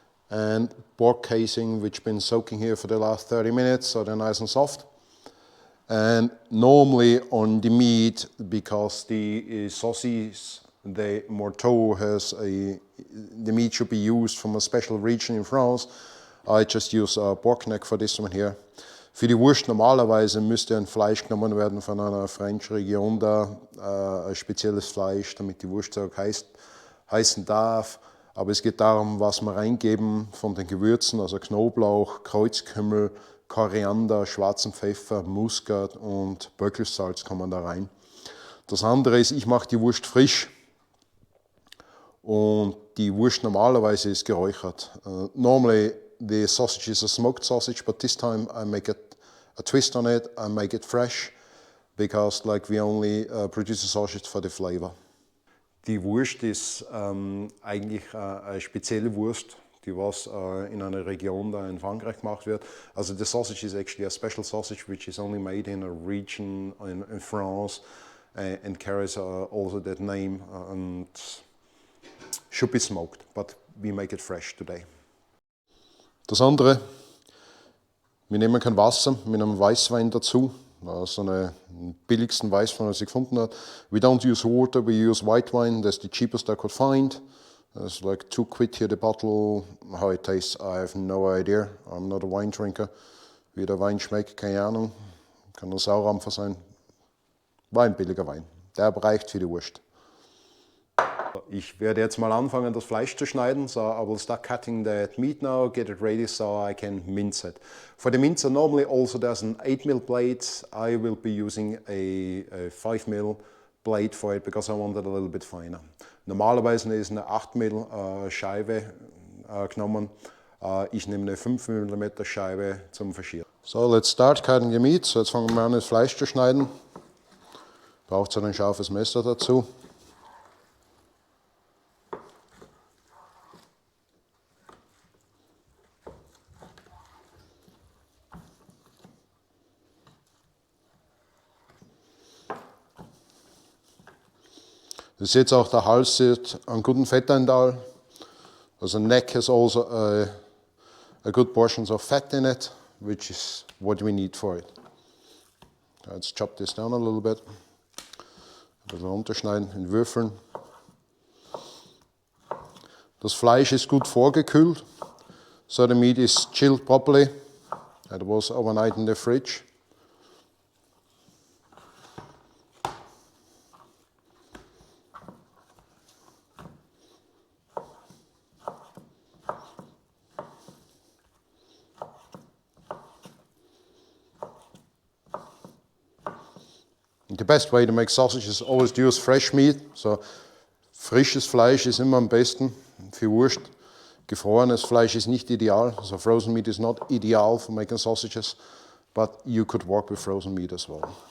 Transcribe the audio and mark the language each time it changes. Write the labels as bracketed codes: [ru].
[en] And pork casing, which been soaking here for the last 30 minutes, so they're nice and soft. And normally on the meat, because the Saucisse de Morteau the meat should be used from a special region in France. I just use pork neck for this one here. [de] Für die Wurst normalerweise müsste ein Fleisch genommen werden von einer [en] French [de] Region da, ein spezielles Fleisch, damit die Wurst auch heißen darf. Aber es geht darum, was wir reingeben von den Gewürzen, also Knoblauch, Kreuzkümmel, Koriander, schwarzen Pfeffer, Muskat und Böckelsalz kommen da rein. Das andere ist, ich mache die Wurst frisch. Und die Wurst normalerweise ist geräuchert. [en] Normally the sausage is a smoked sausage, but this time I make a twist on it. I make it fresh because like we only produce a sausage for the flavor. [de] Die Wurst ist eigentlich eine spezielle Wurst, die was in einer Region da in Frankreich gemacht wird. [en] Also the sausage is actually a special sausage which is only made in a region in France and carries also that name and should be smoked, but we make it fresh today. [de] Das andere, wir nehmen kein Wasser, wir nehmen Weißwein dazu, so einen billigsten Weißwein, was ich gefunden habe. [en] We don't use water, we use white wine, that's the cheapest I could find. It's like £2 here the bottle. How it tastes, I have no idea. I'm not a wine drinker. [de] Wie der Wein schmeckt, keine Ahnung. Kann ein Saurampfer sein. War ein billiger Wein. Der reicht für die Wurst. Ich werde jetzt mal anfangen, das Fleisch zu schneiden. [en] So I will start cutting that meat now, get it ready so I can mince it. For the mincer, normally also there's an 8mm blade. I will be using a 5mm blade for it because I want it a little bit finer. [de] Normalerweise ist eine 8mm Scheibe genommen. Ich nehme eine 5mm Scheibe zum Verschieren. [en] So, let's start cutting the meat. [de] So, jetzt fangen wir an, das Fleisch zu schneiden. Braucht so ein scharfes Messer dazu. Ihr seht auch, der Hals hat einen guten Fettanteil. [en] Also neck has also a good portions of fat in it, which is what we need for it. Let's chop this down a little bit. [de] Ein bisschen runterschneiden in Würfeln. Das Fleisch ist gut vorgekühlt. [en] So the meat is chilled properly. It was overnight in the fridge. The best way to make sausage is always to use fresh meat. [de] So, frisches Fleisch ist immer am besten für Wurst. Gefrorenes Fleisch ist nicht ideal. [en] So frozen meat is not ideal for making sausages, but you could work with frozen meat as well.